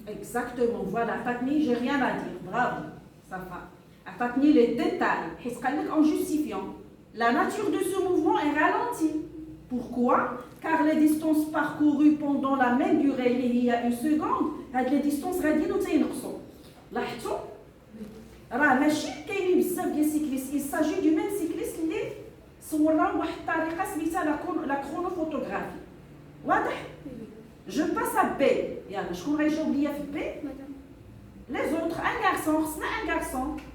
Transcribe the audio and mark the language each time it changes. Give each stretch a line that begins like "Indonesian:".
French: Exactement. Voilà. Fatni, j'ai rien à dire. Bravo. Ça va. Fatni, les détails. En justifiant. La nature de ce mouvement est ralentie. Pourquoi? Car les distances parcourues pendant la même durée, il y a 1 seconde, les distances radines ou
Arabic: تينقصوا. لاحظتوا؟ راه ماشي كاينين بزاف ديال السيكليست،
French: il s'agit du même cycliste
Arabic: اللي صورنا بواحد الطريقه سميتها لا كرونوفوتوغرافي. واضح؟
French: Je passe à B.
Arabic: يلا شكون غيجاوب ليا في B؟
French: Les autres, un garçon,
Arabic: خصنا
French: un garçon.